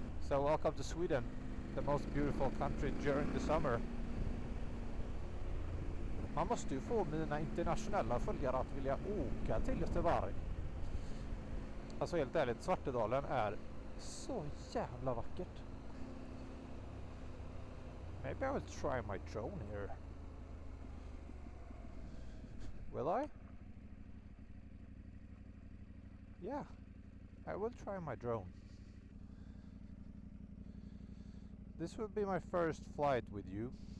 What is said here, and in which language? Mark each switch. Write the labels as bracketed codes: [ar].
[en] So welcome to Sweden, the most beautiful country during the summer. [sv] Man måste ju få mina internationella följare att vilja åka till Göteborg. Alltså helt ärligt, Svartedalen är så jävla vackert. [en] Maybe I will try my drone here. Will I? Yeah, I will try my drone. This will be my first flight with you.